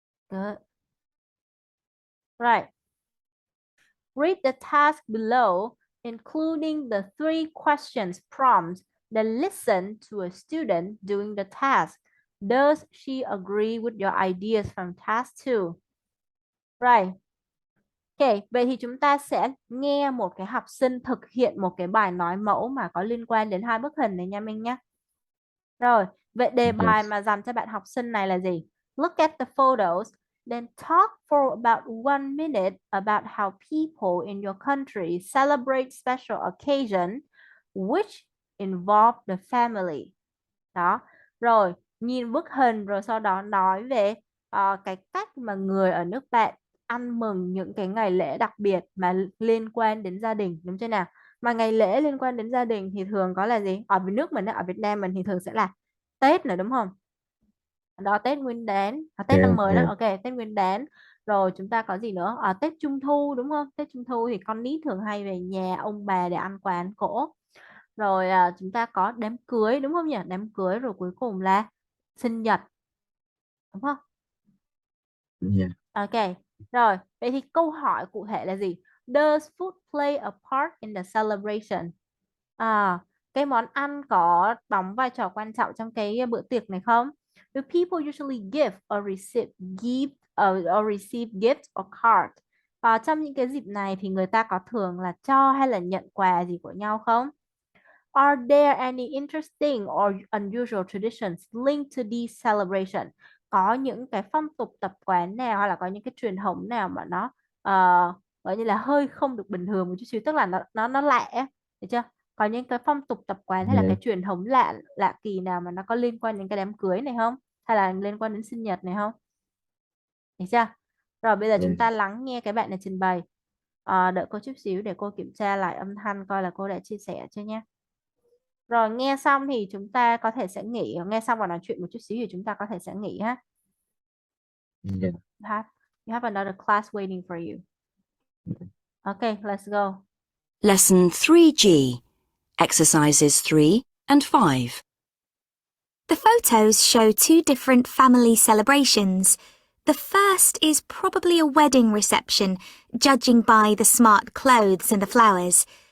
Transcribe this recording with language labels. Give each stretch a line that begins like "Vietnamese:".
English: Good. Right. Read the task below, including the three questions prompts, then listen to a student doing the task. Does she agree with your ideas from task 2? Right.
Vietnamese: Ok, vậy thì chúng ta sẽ nghe một cái học sinh thực hiện một cái bài nói mẫu mà có liên quan đến hai bức hình này nha Minh nhé. Rồi, vậy đề bài
English: yes,
Vietnamese: mà dành cho bạn học sinh này là gì?
English: Look at the photos, then talk for about 1 minute about how people in your country celebrate special occasion which involve the family.
Vietnamese: Đó, rồi nhìn bức hình rồi sau đó nói về cái cách mà người ở nước bạn ăn mừng những cái ngày lễ đặc biệt mà liên quan đến gia đình, đúng chưa nào? Mà ngày lễ liên quan đến gia đình thì thường có là gì? Ở nước mình ở Việt Nam mình thì thường sẽ là Tết nữa đúng không? Đó, Tết Nguyên đán, Tết
English: yeah,
Vietnamese: năm mới đó,
English: yeah,
Vietnamese: ok, Tết Nguyên đán, Rồi chúng ta có gì nữa? Tết Trung Thu đúng không? Tết Trung Thu thì con nít thường hay về nhà ông bà để ăn quà ăn cỗ. Rồi chúng ta có đám cưới đúng không nhỉ? Đám cưới rồi cuối cùng là sinh nhật đúng không?
English: Yeah. Ok.
Vietnamese: Rồi, vậy thì câu hỏi cụ thể là gì?
English: Does food play a part in the celebration?
Vietnamese: À, cái món ăn có đóng vai trò quan trọng trong cái bữa tiệc này không?
English: Do people usually give or receive or receive gifts or card?
Vietnamese: Trong những cái dịp này thì người ta có thường là cho hay là nhận quà gì của nhau không?
English: Are there any interesting or unusual traditions linked to these celebration?
Vietnamese: Có những cái phong tục tập quán nào hay là có những cái truyền thống nào mà nó gọi như là hơi không được bình thường một chút xíu, tức là nó lạ á, được chưa? Có những cái phong tục tập quán hay là
English: Yeah.
Vietnamese: cái truyền thống lạ lạ kỳ nào mà nó có liên quan đến cái đám cưới này không? Hay là liên quan đến sinh nhật này không? Được chưa? Rồi bây giờ chúng ta
English: Yes.
Vietnamese: lắng nghe cái bạn này trình bày. Đợi cô chút xíu để cô kiểm tra lại âm thanh coi là cô đã chia sẻ chưa nhé. Rồi nghe xong thì chúng ta có thể sẽ nghỉ, nghe xong và nói chuyện một chút xíu thì chúng ta có thể sẽ nghỉ ha.
English: Yeah. You have another class waiting for you. Okay, let's go. Lesson 3G, exercises 3 and 5. The photos show two different family celebrations. The first is probably a wedding reception, judging by the smart clothes and the flowers.